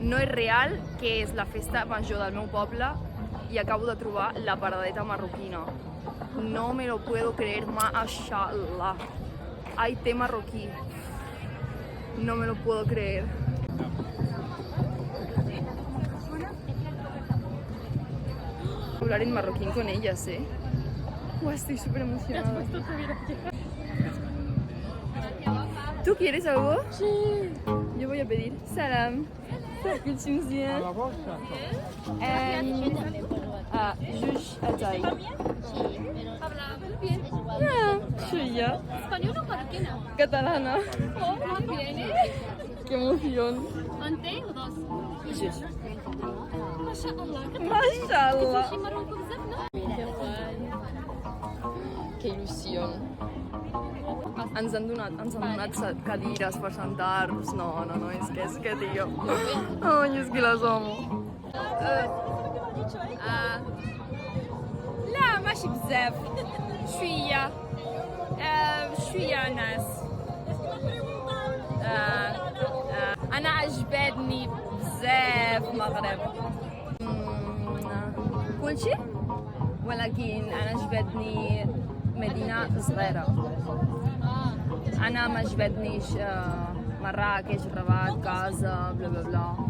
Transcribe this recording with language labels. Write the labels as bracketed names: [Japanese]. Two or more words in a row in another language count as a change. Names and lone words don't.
[Catalan] No és real que és la festa major del meu poble i acabo de trobar la paradeta marroquina. [Spanish] No me lo puedo creer, mashallah. Hay té marroquí. No me lo puedo creer. Hablar en marroquín con ellas, estoy súper emocionada. ¿Tú quieres algo? Sí. Yo voy a pedir salam. Gülçimziyen. [Arabic] زوج أتاي. [Spanish] Bien. Suya. ¿Española o marroquina? Catalana. Oh, muy bien. Qué emoción. ¿Un té o dos? [Arabic] Juj. MashaAllah. Mashallah. [Spanish] ¿Qué Marruecos بزاف no? [Catalan] Que il·lusió. Ens han donat cadires per sentar-nos. No, és que tio. Ai, és que les amo. [Arabic] لا ماشي بزاف شوية ناس أنا عجبتني بزاف مغرب كل شيء ولكن أنا عجبتني مدينة صغيرة أنا ما عجبتنيش مراكش الرباط كازا بلا بلا بلا